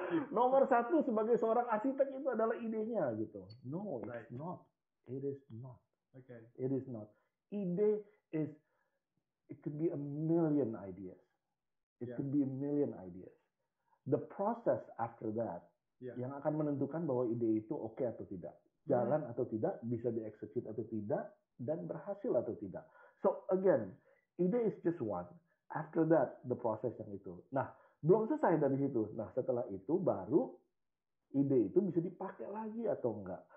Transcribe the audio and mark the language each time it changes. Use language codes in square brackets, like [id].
[id] Nomor satu sebagai seorang arsitek itu adalah idenya gitu. [en] No, it's not. It is not. Okay. It is not. Ide is, it could be a million ideas. It could be a million ideas. The process after that [id] yang akan menentukan bahwa ide itu oke atau tidak, jalan atau tidak, bisa dieksekut atau tidak, dan berhasil atau tidak. [en] So again, ide is just one. After that, the process [id] yang itu. Nah, belum selesai dari situ. Nah, setelah itu baru ide itu bisa dipakai lagi atau enggak.